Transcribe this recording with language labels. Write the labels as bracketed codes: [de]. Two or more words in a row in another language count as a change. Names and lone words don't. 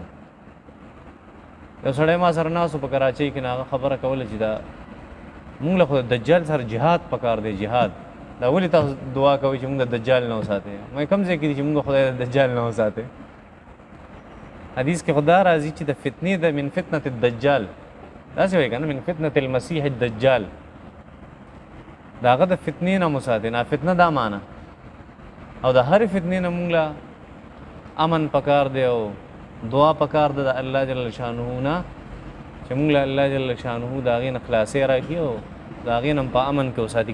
[ps] یو سړی ما سره ناست په کراچۍ کې نه هغه خبره کوله چې دا مونږ له خو د دجال سره جهاد پکار دی. جهاد دا ولې تاسو دعا کوئ چې مونږ د دجال نه وساتئ؟ مې کوم ځای کې دي چې مونږ خدای د دجال نه وساتئ؟ حدیث کې خدا راځي چې د فتنې د [ar] من فتنة الدجال [ps] داسې وایي که نه [ar] من فتنة المسیح الدجال [ps] د هغه د فتنې نه مو ساتئ. نه فتنه دا معنا او د هرې فتنې نه مونږ له امن پکار دی او دعا پکار ده د الله [ar] جل شانه [ps] نه چې مونږ له الله [ar] جل شانه [ps] د هغې نه خلاصۍ راکړي او د هغې نه په امن کې وساتي.